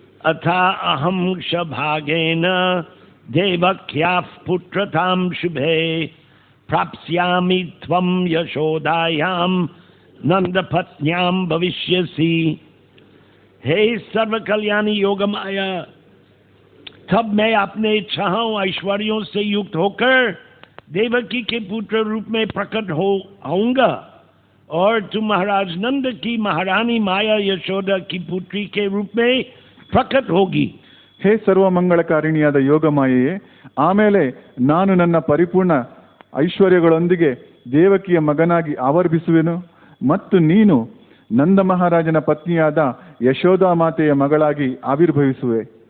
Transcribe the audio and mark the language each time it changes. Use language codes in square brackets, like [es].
[sa] अथाहं क्षभागेन देवक्याः पुत्रतां शुभे प्राप्स्यामि त्वं यशोदायां नंदपत्न्यां भविष्यसि. [hi] हे सर्व कल्याणी योगमाया, तब मैं अपने छहों ऐश्वर्यों से युक्त होकर देवकी के पुत्र रूप में प्रकट होऊंगा और तुम महाराज नंद की महारानी माया यशोदा की पुत्री के रूप में प्रकट होगी. [kn] ಹೇ ಸರ್ವ ಮಂಗಳಕಾರಿಣಿಯಾದ ಯೋಗಮಾಯೆಯೇ, ಆಮೇಲೆ ನಾನು ನನ್ನ ಪರಿಪೂರ್ಣ ಐಶ್ವರ್ಯಗಳೊಂದಿಗೆ ದೇವಕಿಯ ಮಗನಾಗಿ ಆವರ್ಭಿಸುವೆನು ಮತ್ತು ನೀನು ನಂದ ಮಹಾರಾಜನ ಪತ್ನಿಯಾದ ಯಶೋದಾ ಮಾತೆಯ ಮಗಳಾಗಿ ಆವಿರ್ಭವಿಸುವೆ.